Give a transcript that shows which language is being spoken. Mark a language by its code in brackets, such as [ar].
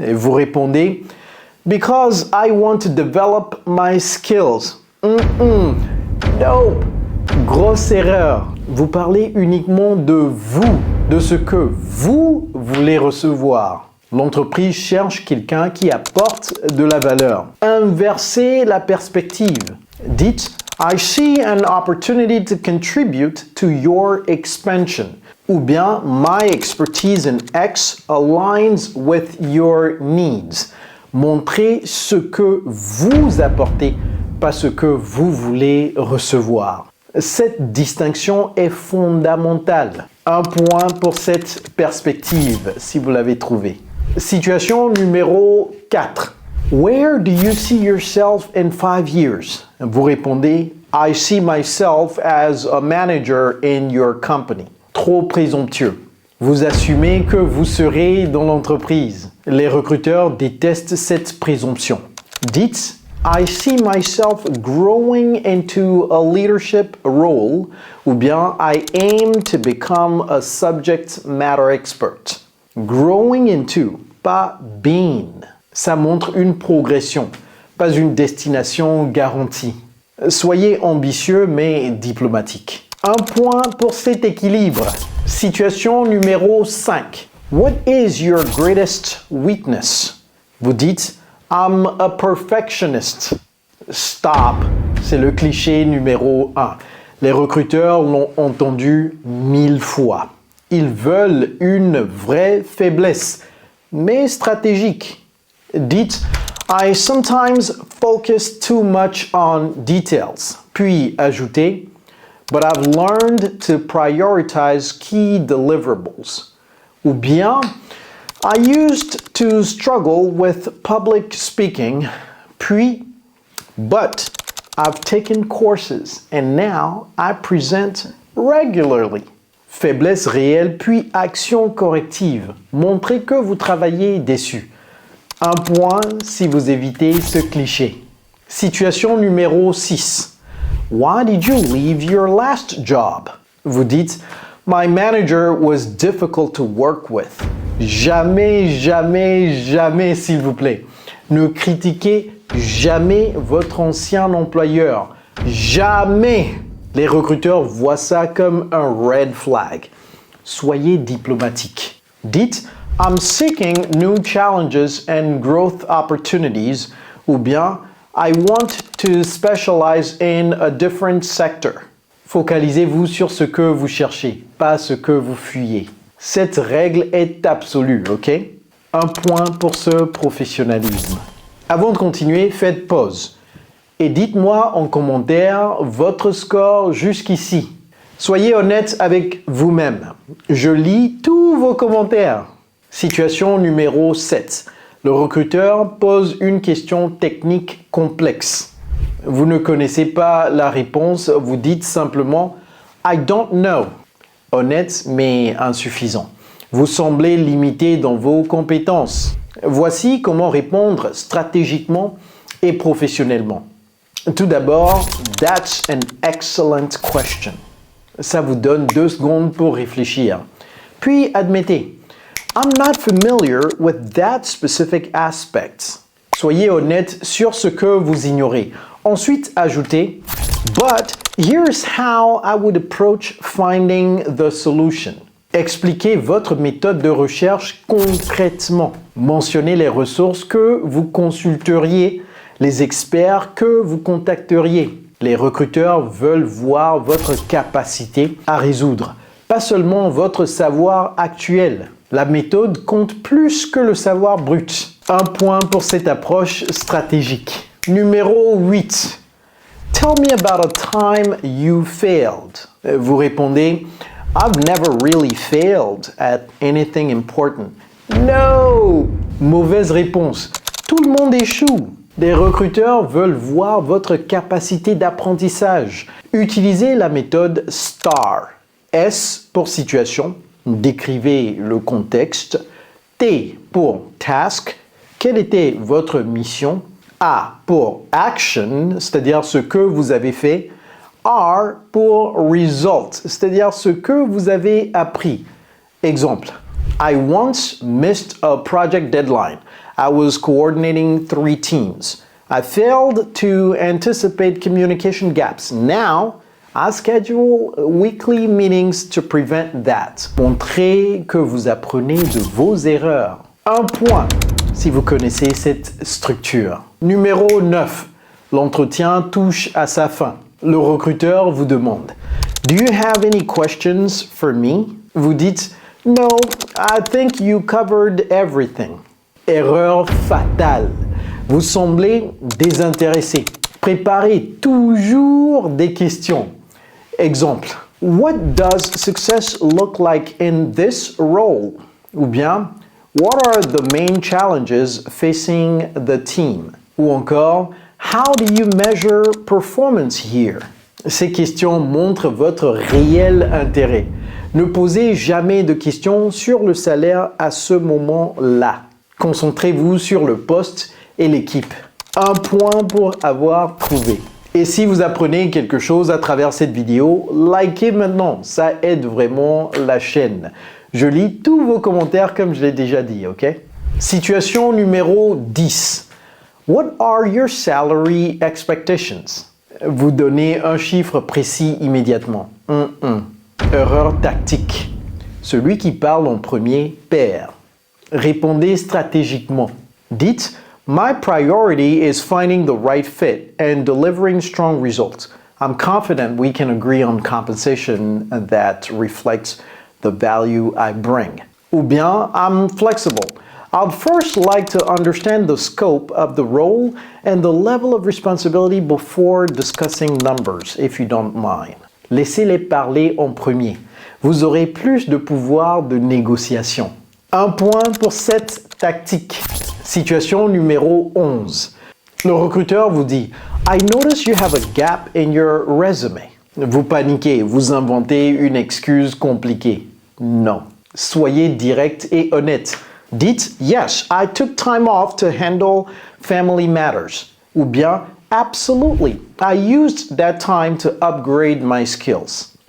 [fr] Et vous répondez [en] « Because I want to develop my skills. » Nope. [fr] Grosse erreur. Vous parlez uniquement de vous, de ce que vous voulez recevoir. L'entreprise cherche quelqu'un qui apporte de la valeur. Inversez la perspective. Dites [en] I see an opportunity to contribute to your expansion. [fr] Ou bien, [en] my expertise in X aligns with your needs. [fr] Montrez ce que vous apportez, pas ce que vous voulez recevoir. Cette distinction est fondamentale. Un point pour cette perspective, si vous l'avez trouvé. Situation numéro 4. [en] Where do you see yourself in 5 years? [fr] Vous répondez, [en] I see myself as a manager in your company. [fr] Trop présomptueux. Vous assumez que vous serez dans l'entreprise. Les recruteurs détestent cette présomption. Dites, [en] I see myself growing into a leadership role, [fr] ou bien [en] I aim to become a subject matter expert. Growing into, [fr] pas [en] being. [fr] Ça montre une progression, pas une destination garantie. Soyez ambitieux mais diplomatique. Un point pour cet équilibre. Situation numéro 5. [en] What is your greatest weakness? [fr] Vous dites [en] I'm a perfectionist. Stop. [fr] C'est le cliché numéro 1. Les recruteurs l'ont entendu 1000 fois. Ils veulent une vraie faiblesse, mais stratégique. Dites [en] I sometimes focus too much on details. [fr] Puis ajoutez [en] but I've learned to prioritize key deliverables. [fr] Ou bien, [en] I used to struggle with public speaking, [fr] puis, [en] but I've taken courses and now I present regularly. [fr] Faiblesse réelle puis action corrective. Montrez que vous travaillez dessus. Un point si vous évitez ce cliché. Situation numéro 6. [en] Why did you leave your last job? [fr] Vous dites, [en] my manager was difficult to work with. [fr] Jamais, jamais, jamais, s'il vous plaît. Ne critiquez jamais votre ancien employeur. Jamais. Les recruteurs voient ça comme un red flag. Soyez diplomatique. Dites, [en] I'm seeking new challenges and growth opportunities, [fr] ou bien, [en] I want to specialize in a different sector. [fr] Focalisez-vous sur ce que vous cherchez, pas ce que vous fuyez. Cette règle est absolue, ok? Un point pour ce professionnalisme. Avant de continuer, faites pause. Et dites-moi en commentaire votre score jusqu'ici. Soyez honnête avec vous-même. Je lis tous vos commentaires. Situation numéro 7. Le recruteur pose une question technique complexe. Vous ne connaissez pas la réponse, vous dites simplement « [en] I don't know ». [fr] Honnête mais insuffisant. Vous semblez limité dans vos compétences. Voici comment répondre stratégiquement et professionnellement. Tout d'abord, [en] that's an excellent question. [fr] Ça vous donne 2 secondes pour réfléchir. Puis admettez, [en] I'm not familiar with that specific aspect. [fr] Soyez honnête sur ce que vous ignorez. Ensuite, ajoutez, [en] but here's how I would approach finding the solution. [fr] Expliquez votre méthode de recherche concrètement. Mentionnez les ressources que vous consulteriez, les experts que vous contacteriez. Les recruteurs veulent voir votre capacité à résoudre, pas seulement votre savoir actuel. La méthode compte plus que le savoir brut. Un point pour cette approche stratégique. Numéro 8. [en] Tell me about a time you failed. [fr] Vous répondez, [en] I've never really failed at anything important. No! [fr] Mauvaise réponse. Tout le monde échoue. Des recruteurs veulent voir votre capacité d'apprentissage. Utilisez la méthode STAR. S pour situation. Décrivez le contexte. T pour task. Quelle était votre mission? A pour action, c'est-à-dire ce que vous avez fait. R pour result, c'est-à-dire ce que vous avez appris. Exemple. [en] I once missed a project deadline. I was coordinating 3 teams. I failed to anticipate communication gaps. Now, I schedule weekly meetings to prevent that. [fr] Montrez que vous apprenez de vos erreurs. Un point si vous connaissez cette structure. Numéro 9. L'entretien touche à sa fin. Le recruteur vous demande [en] « Do you have any questions for me ?» [fr] Vous dites [en] « No, I think you covered everything. » [fr] Erreur fatale. Vous semblez désintéressé. Préparez toujours des questions. Exemple. [en] What does success look like in this role? [fr] Ou bien, [en] what are the main challenges facing the team? [fr] Ou encore, [en] how do you measure performance here? [fr] Ces questions montrent votre réel intérêt. Ne posez jamais de questions sur le salaire à ce moment-là. Concentrez-vous sur le poste et l'équipe. Un point pour avoir trouvé. Et si vous apprenez quelque chose à travers cette vidéo, likez maintenant, ça aide vraiment la chaîne. Je lis tous vos commentaires comme je l'ai déjà dit, ok? Situation numéro 10. [en] What are your salary expectations? [fr] Vous donnez un chiffre précis immédiatement. Erreur tactique. Celui qui parle en premier perd. Répondez stratégiquement. Dites [en] My priority is finding the right fit and delivering strong results. I'm confident we can agree on compensation that reflects the value I bring. [fr] Ou bien, [en] I'm flexible. I'd first like to understand the scope of the role and the level of responsibility before discussing numbers, if you don't mind. [fr] Laissez-les parler en premier. Vous aurez plus de pouvoir de négociation. Un point pour cette tactique. Situation numéro 11. Le recruteur vous dit [en] « I notice you have a gap in your resume ». [fr] Vous paniquez, vous inventez une excuse compliquée. Non. Soyez direct et honnête. Dites [en] « Yes, I took time off to handle family matters » [fr] ou bien [en] « Absolutely, I used that time to upgrade my skills ».